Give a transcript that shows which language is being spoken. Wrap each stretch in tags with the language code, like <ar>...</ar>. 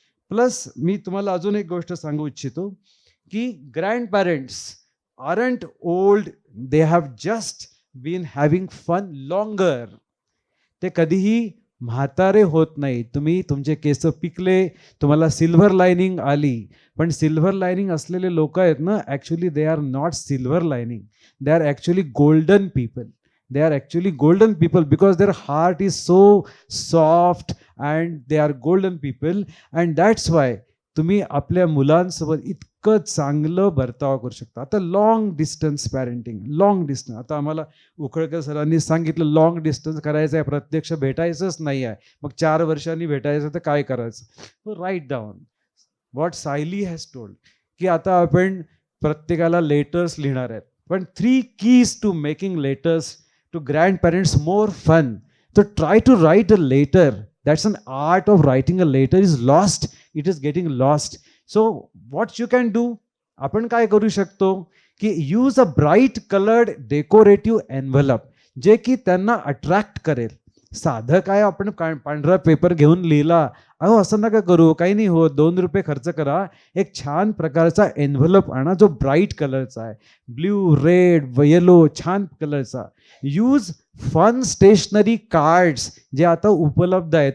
<mr>Plus मी तुम्हाला अजून एक गोष्ट सांगू इच्छितो की</mr> <en>Grandparents aren't old, they have just been having fun longer.</en> <mr>ते कधीही म्हातारे होत नाही. तुम्ही तुमचे केस पिकले, तुम्हाला सिल्व्हर लायनिंग आली, पण सिल्व्हर लायनिंग असलेले लोक आहेत ना, actually</mr> <en>They are not silver lining, they are actually golden people. They are actually golden people because their heart is so soft and they are golden people. And that's why</en> <mr>तुम्ही आपल्या मुलांसोबत इतकं चांगलं बर्ताव करू शकता. आता long distance parenting, long distance, आता आम्हाला उखळकर सरांनी सांगितलं लॉंग डिस्टन्स करायचं आहे, प्रत्यक्ष भेटायचंच नाही आहे. मग 4 वर्षांनी भेटायचं तर काय करायचं.</mr> <en>write down what Sayali has told,</en> <mr>की आता आपण प्रत्येकाला लेटर्स लिहिणार आहेत, पण</mr> <en>3 keys to making letters to grandparents more fun. So try to write a letter. That's an art of writing a letter is lost. It is getting lost. So what you can do,</en> <mr>आपण काय करू शकतो की</mr> <en>use a bright coloured decorative envelope,</en> <mr>जे की त्यांना attract करेल. साधं काय आपण पांढरा पेपर घेऊन लिहिला, अहो असं नका करू, काही नाही होत, 2 रुपये खर्च करा. एक छान प्रकारचा एनव्हलप आणा जो ब्राईट कलरचा आहे, ब्ल्यू, रेड, येलो, छान कलरचा.</mr> <en>use fun stationery cards</en> <mr>जे आता उपलब्ध आहे.</mr>